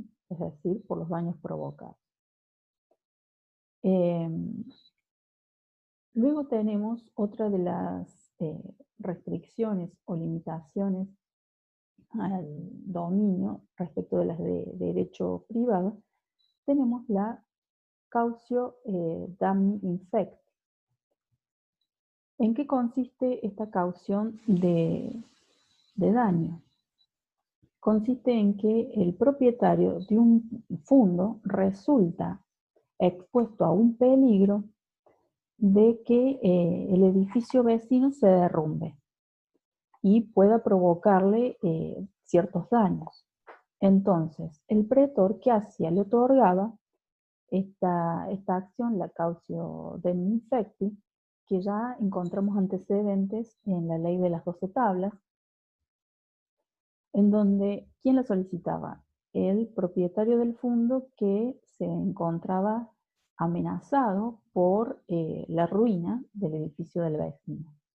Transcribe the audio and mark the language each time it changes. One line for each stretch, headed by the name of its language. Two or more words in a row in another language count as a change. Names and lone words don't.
Spanish: Es decir, por los daños provocados. Luego tenemos otra de las restricciones o limitaciones al dominio respecto de las de derecho privado. Tenemos la
Latin: cautio dammi infecti.
Spanish: ¿En qué consiste esta caución de daño? Consiste en que el propietario de un fondo resulta expuesto a un peligro de que el edificio vecino se derrumbe y pueda provocarle ciertos daños. Entonces, el pretor, ¿qué hacía? Le otorgaba esta acción,
Latin: la cautio dammi infecti,
Spanish: que ya encontramos antecedentes en la ley de las 12 tablas, en donde, ¿quién la solicitaba? El propietario del fondo que se encontraba amenazado por la ruina del edificio del vecino.